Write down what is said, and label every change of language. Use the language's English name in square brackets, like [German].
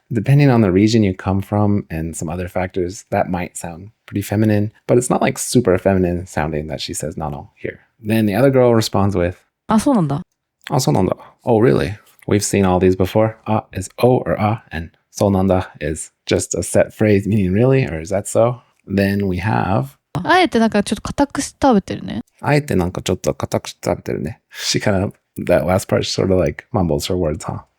[English] Depending on the region you come from and some other factors, that might sound pretty feminine, but it's not like super feminine sounding that she says nano here. Then the other girl responds with, [Japanese] あ、そうなんだ。 sonanda. [English] Oh, really? We've seen all these before. A is o or a, and sonanda is just a set phrase meaning really, or is that so? Then we have [Japanese] あえてなんかちょっと硬くして食べてるね。あえてなんかちょっと硬くして食べてるね. [English] She kind of, that last part sort of like mumbles her words, huh?